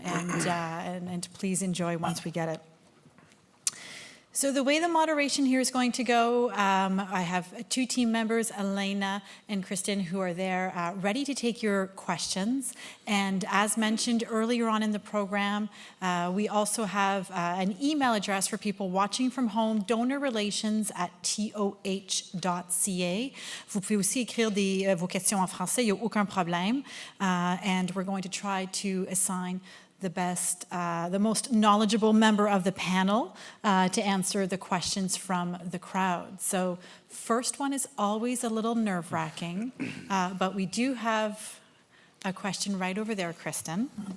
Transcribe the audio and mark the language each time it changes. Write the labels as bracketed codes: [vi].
[en] And please enjoy once we get it. So the way the moderation here is going to go, I have two team members, Elena and Kristen, who are there ready to take your questions. And as mentioned earlier on in the program, we also have an email address for people watching from home, donorrelations@toh.ca. [fr] Vous pouvez aussi écrire vos questions en français, il n'y a aucun problème. [en] And we're going to try to assign the most knowledgeable member of the panel to answer the questions from the crowd. So first one is always a little nerve-wracking, but we do have a question right over there, Kristen.